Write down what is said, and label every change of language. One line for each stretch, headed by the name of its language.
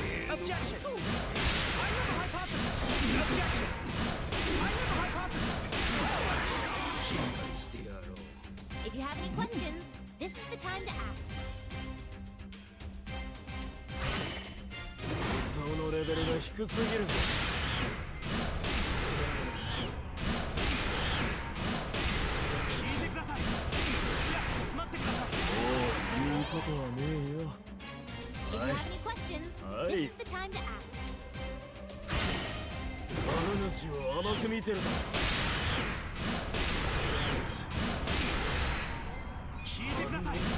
English: Objection! I have a hypothesis! Objection! I have a hypothesis! If you have any questions, this is the time to ask.
Japanese: そのレベルが低すぎるぞ。聞いてください。いや、待ってください。言うことはねえよ。
English: If you have any questions, this is the time to ask.
Japanese: 我が主を甘く見てるだろ。聞いてください。